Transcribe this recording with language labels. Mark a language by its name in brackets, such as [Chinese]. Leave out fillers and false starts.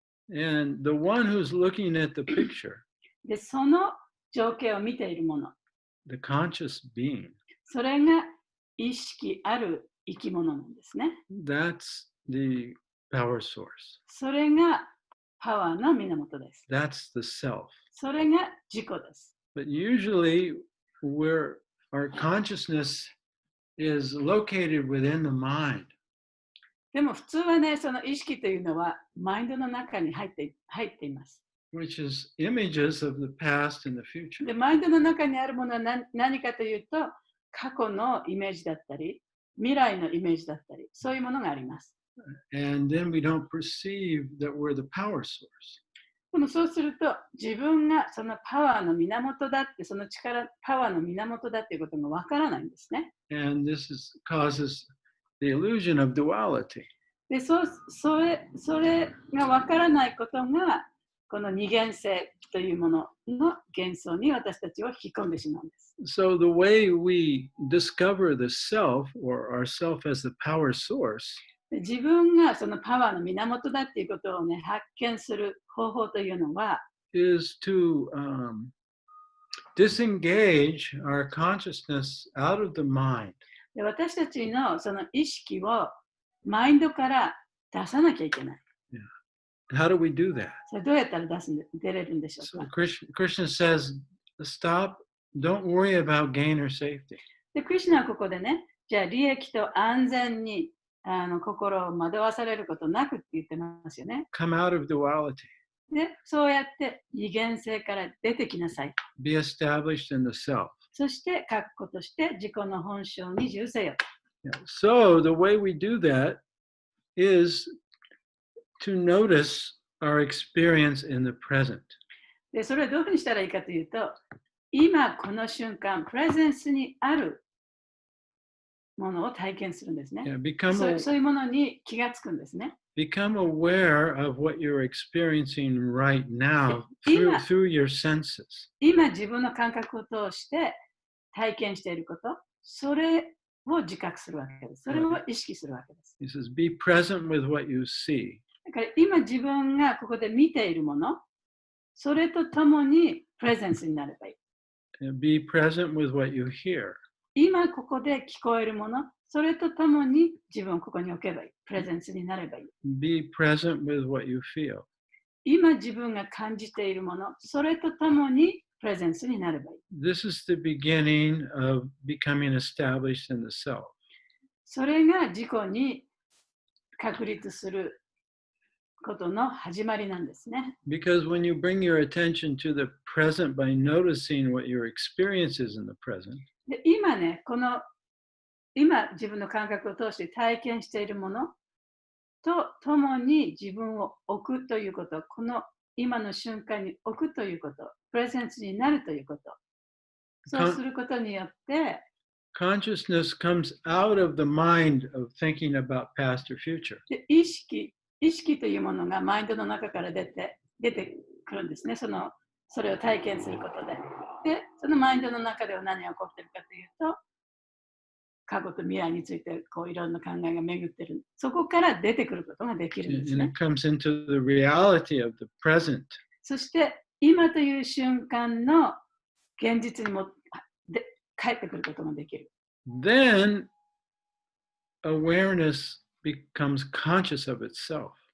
[English] And the one who's looking at the picture, [Japanese] で、その情景を見ているもの、 [English] the conscious being, [Japanese] それが意識ある生き物なんですね。 [English] that's the power source. [Japanese] それがパワーの源です。 [English] That's the self. [Japanese] それが自己です。 [English] But usually our consciousness is located within the mind. [Japanese] でも普通はね、その意識というのはマインドの中に入っています。 [English] which is images of the past and the future. [Japanese] で、マインドの中にあるものは何かというと、過去のイメージだったり、未来のイメージだったり、そういうものがあります。 [English] And then we don't perceive that we're the power source. [Japanese] でもそうすると、自分がそのパワーの源だって、その力、パワーの源だっていうことがわからないんですね。 [English] And this causes the illusion of duality. [Japanese] で、それがわからないことが、この二元性というものの幻想に私たちを引き込んでしまうんです。 [English] So the way we discover the self or ourself as the power source [Japanese] 自分がそのパワーの源だっていうことをね、発見する方法というのは、 [English] is to disengage our consciousness out of the mind. [Japanese] で私たちのその意識をマインドから出さなきゃいけない。 [English] How do we do that? [Japanese] それどうやったら出れるんでしょう [English] So [Japanese] か。 [English] Krishna says, stop, don't worry about gain or safety. [Japanese] で、クリシュナはここでね、じゃあ利益と安全に心を惑わされることなくって言ってますよね。 [English] Come out of duality. [Japanese] で、そうやって二元性から出てきなさい。 [English] Be established in the self. [Japanese] そして確固として自己の本性に住せよ。 [English] So the way we do that is to notice our experience in the present. [Japanese] で、それはどういうふうにしたらいいかというと、今この瞬間、プレゼンスにあるものを体験するんですね。そういうものに気がつくんですね。 [English] Become aware of what you're experiencing right now through your senses. [Japanese] 今自分の感覚を通して体験していること、それを自覚するわけです。それを意識するわけです。 [English] He says, be present with what you see. [Japanese] だから今自分がここで見ているもの、それとともにプレゼンスになればいい。 [English] And be present with what you hear. [Japanese] 今ここで聞こえるもの、それとともに自分をここに置けばいい。プレゼンスになればいい。 [English] Be present with what you feel. [Japanese] 今自分が感じているもの、それとともにプレゼンスになればいい。 [English] This is the beginning of becoming established in the self. [Japanese] それが自己に確立することの始まりなんですね。 [English] Because when you bring your attention to the present by noticing what your experience is in the present, [Japanese] で今ね、今自分の感覚を通して体験しているものとともに自分を置くということ、この今の瞬間に置くということ、プレゼンスになるということ、そうすることによって、 [English] consciousness comes out of the mind of thinking about past or future. [Japanese] で意識というものがマインドの中から出てくるんですね。それを体験することで。で、そのマインドの中では何が起こっているかというと、過去と未来についていろんな考えが巡っている。そこから出てくることができるんです [English] And [Japanese] ね。 [English] it comes into the reality of the present. [Japanese] そして今という瞬間の現実に帰ってくることができる。 [English] Then awareness becomes conscious of itself.